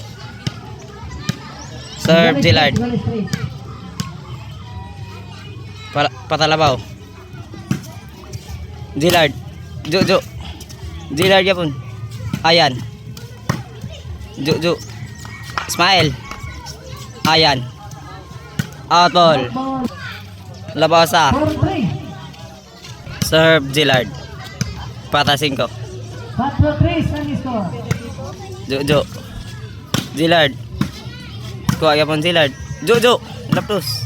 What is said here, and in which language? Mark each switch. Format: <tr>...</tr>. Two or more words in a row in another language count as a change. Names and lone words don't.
<bik>Serve Zillard. Patalabaw. Zillard. Jojo. Zillard yapon. Ayan. Jojo. Smile. Ayan. Out ball. Labaw sa. Serve Zillard. Pata 5. 4-3 ang score. Jojo. Zillard. Kuha yapon Zillard. Jojo. Laptos.</bik>